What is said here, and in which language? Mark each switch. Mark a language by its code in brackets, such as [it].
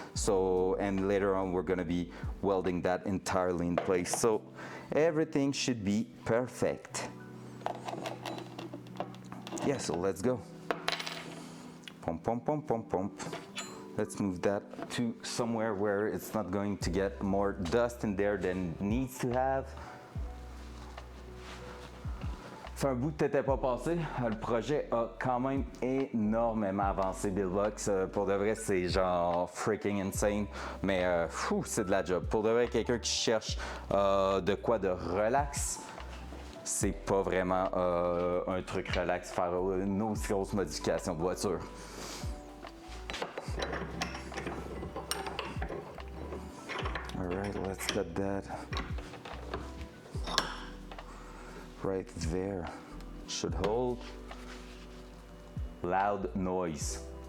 [en] So, and later on we're gonna be welding that entirely in place, so everything should be perfect. Yeah, so let's go. Pump, pump, pump, pump, pump. Let's move that to somewhere where it's not going to get more dust in there than it needs to have. [fr] C'est un bout que t'étais pas passé. Le projet a quand même énormément avancé, Billbox. Pour de vrai, c'est genre [en] freaking insane. [fr] Mais c'est de la job. Pour de vrai, quelqu'un qui cherche de quoi de relax, c'est pas vraiment un truc relax faire une aussi grosse modification de voiture. [en] All right, let's cut that right there. Should hold. Loud noise.